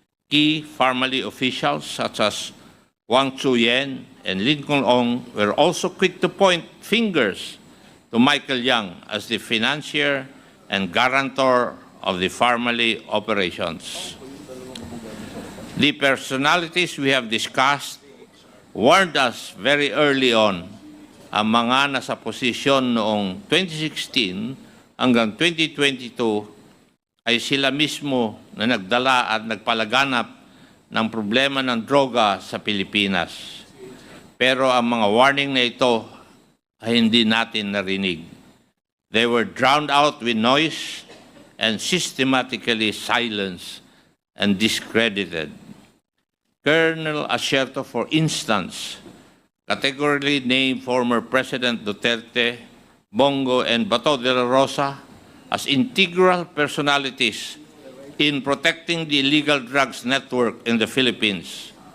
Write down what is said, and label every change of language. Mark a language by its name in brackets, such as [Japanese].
[English] Key Farmally officials such as Wang Chuyen and Lincoln Ong were also quick to point fingers to Michael Yang as the financier and guarantor of the Farmally operations. The personalities we have discussed warned us very early on [Filipino] ang mga nasa posisyon noong 2016 hanggang 2022 ay sila mismo na nagdala at nagpalaganap ng problema ng droga sa Pilipinas. Pero ang mga warning na ito ay hindi natin narinig. [English] They were drowned out with noise and systematically silenced and discredited. Colonel Asierto, for instance, categorically named former President Duterte, Bongo, and Bato de la Rosa as integral personalities in protecting the illegal drugs network in the Philippines.